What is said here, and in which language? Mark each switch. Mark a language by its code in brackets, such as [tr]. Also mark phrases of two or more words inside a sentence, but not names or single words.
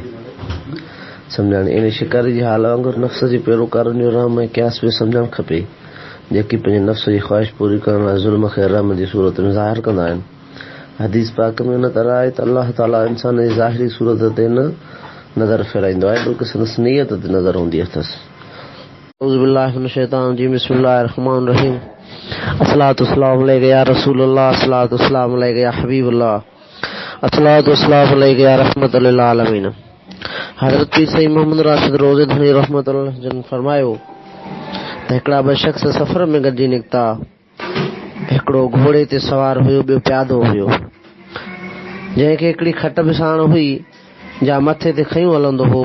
[sd] सम्झाणी इन शिकारी जी हाल वांगुरु नफ़्स जी पैरोकारनि जो रहम ऐं क़यास बि सम्झणु खपे, जेकी पंहिंजे नफ़्स जी ख़्वाहिश पूरी करण लाइ ज़ुल्म खे रहम जी सूरत में ज़ाहिर कंदा आहिनि। हदीस पाक में न तरह आहे त अलाह ताला इंसान जी ज़ाहिरी सूरत ते न नज़र फेराईंदो आहे, बल्कि संदसि नीयत ते नज़र हूंदी अथसि। [ar] أعوذ بالله من الشيطان الرجيم، بسم الله الرحمن الرحيم. الصلاة والسلام عليك يا رسول الله، الصلاة والسلام عليك يا حبيب الله، الصلاة والسلام عليك يا رحمة للعالمين. [sd] हज़रत पीर सईद मोहम्मद राशिद रोज़े धनी रहमतुल्लाह जन फरमायो त हिकिड़ा ॿ शख़्स सफ़र में गॾिजी निकिता। हिकिड़ो घोड़े ते सवार हुयो, ॿियो प्यादो हुयो। जंहिंखे हिकिड़ी खट बिसाण हुई जा मथे ते खयूं हलंदो हो।